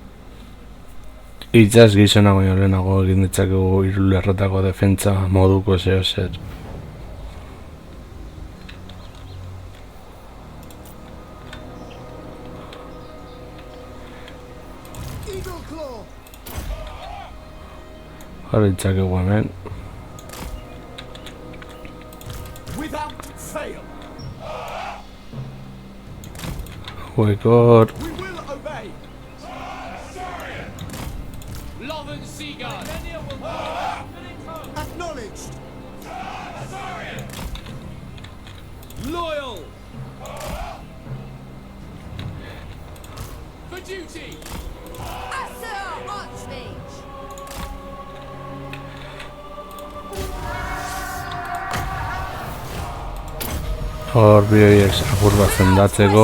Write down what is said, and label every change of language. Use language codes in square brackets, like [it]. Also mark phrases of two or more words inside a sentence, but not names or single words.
[eu] itsas gizona baino lehenago egin ditzakegu hiru lerrotako defentsa moduko zeo zer. [en] Eagle Claw! [eu] Jarri ditzakegu hemen. [en] Without fail, Huekor. we will obey. Lothern Seaguard. Acknowledged! Loyal. For duty. Sir Archmage. [eu] Hor bi horiek apur bat zendatzeko.